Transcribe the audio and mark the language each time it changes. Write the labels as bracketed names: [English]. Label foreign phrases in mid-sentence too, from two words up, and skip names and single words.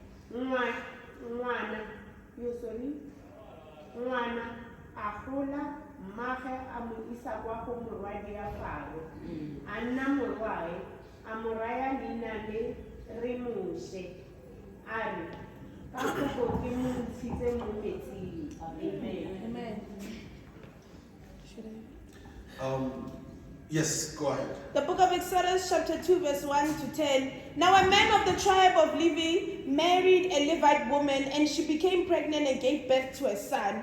[Tswana] Ngwana a gola mmage a mo isa kwa go morwadi ya Faro. A nna morwae a mo raya leina le re Moshe. A re ka kopo ke mo ntshitse mo metsing. Amen. [English] Yes, go ahead. The book of Exodus chapter 2 verse 1 to 10. Now a man of the tribe of Levi married a Levite woman, and she became pregnant and gave birth to a son.